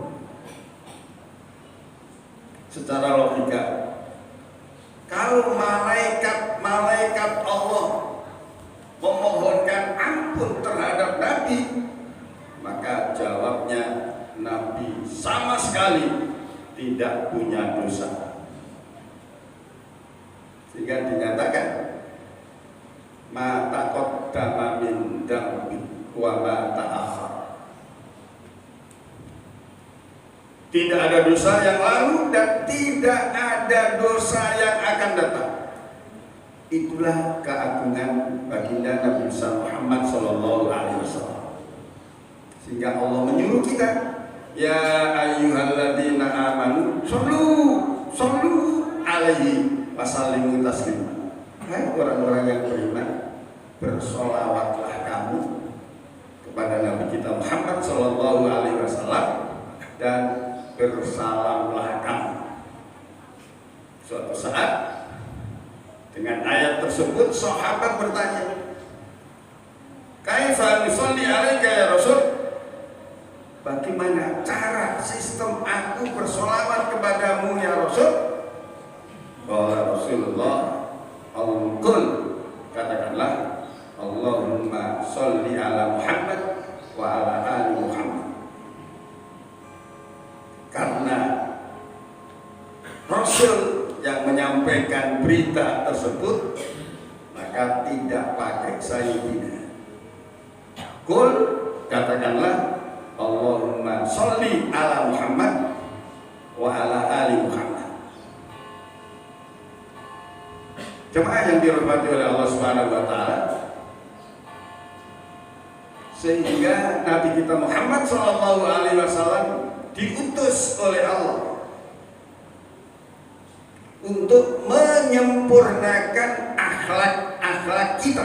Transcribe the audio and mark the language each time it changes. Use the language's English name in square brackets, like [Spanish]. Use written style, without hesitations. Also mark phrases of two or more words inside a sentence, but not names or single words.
[Indonesian] Secara logika, kalau malaikat Allah memohonkan ampun terhadap Nabi, maka jawabnya Nabi sama sekali tidak punya dosa. Sehingga dinyatakan [Arabic] ما تقدم من ذنب وما تأخر. [Indonesian] Tidak ada dosa yang lalu dan tidak ada dosa yang akan datang. Itulah keagungan baginda Nabi Muhammad SAW. Sehingga Allah menyuruh kita, [Arabic] يا أيها الذين آمنوا صلوا عليه وسلموا تسليما. [Indonesian] Hai orang-orang yang beriman, bersolawatlah kamu kepada Nabi kita Muhammad SAW dan bersalamlah kamu. Suatu saat dengan ayat tersebut sahabat bertanya, [Arabic] كيف نصلي عليك يا رسول? [Indonesian] Bagaimana cara sistem aku bersolawat kepadamu ya Rasul? [Arabic] قال رسول الله، قل, katakanlah اللهم صل على محمد وعلى آل محمد. [Indonesian] Karena Rasul yang menyampaikan berita tersebut, maka tidak pakai sayyidina. [Arabic] Qul, katakanlah اللهم صل على محمد وعلى آل محمد. [Indonesian] Jemaah yang dirahmati oleh Allah [Arabic] سبحانه وتعالى, [Indonesian] sehingga Nabi kita Muhammad SAW diutus oleh Allah untuk menyempurnakan akhlak-akhlak kita.